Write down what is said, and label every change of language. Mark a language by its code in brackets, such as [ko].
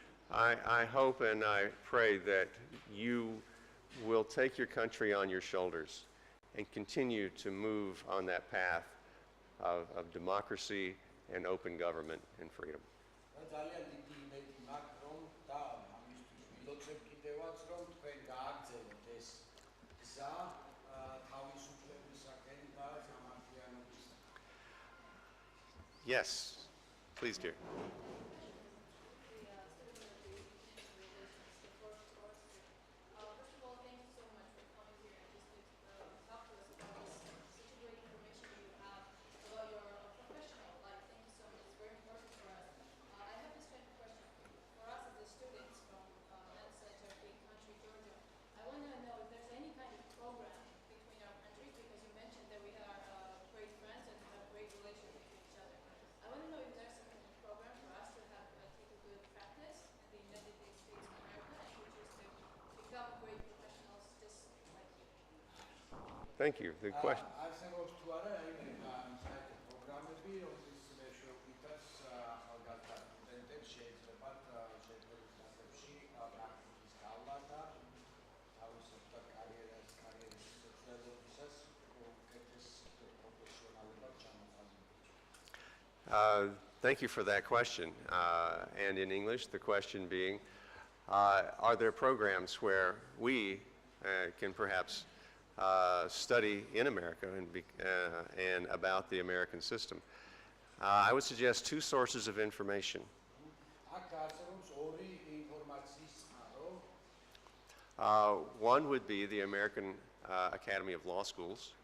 [en] I hope and I pray that you will take your country on your shoulders and continue to move on that path of democracy and open government and freedom. [ka] და ძალიან დიდი იმედი მაქვს რომ და ამისთვის ვილოცებ კიდევაც რომ თქვენ გააგრძელოთ ეს გზა თავისუფლებისაკენ და სამართლიანობისაკენ. [en] Yes, please, dear. First of all, thank you so much for coming here and just to talk to us about this, such a great information you have about your professional life. Thank you so much. It's very important for us. I have this kind of question for us as the students from that center, big country, Georgia. I want to know if there's any kind of program between our countries, because you mentioned that we are great friends and have great relations with each other. I want to know if there's some kind of program for us to have take a good practice in the United States of America and for just to become great professionals just like you. Thank you. The question. [ka] არსებობს თუ არა რაიმე საერთო პროგრამები, რომლის მე შეგვიძლია ახალგაზრდა სტუდენტებს შეეძლებათ შეერთებულ შტატებში პრაქტიკის გავლა და თავისუფლად კარიერის სოციალობისას უკეთეს პროფესიონალებად ჩამოყალიბება. [en] Thank you for that question. And in English, the question being, are there programs where we can perhaps study in America and about the American system? I would suggest two sources of information. [ka] აქ არსებობს ორი ინფორმაციის წყარო. [en] One would be the American Academy of Law Schools.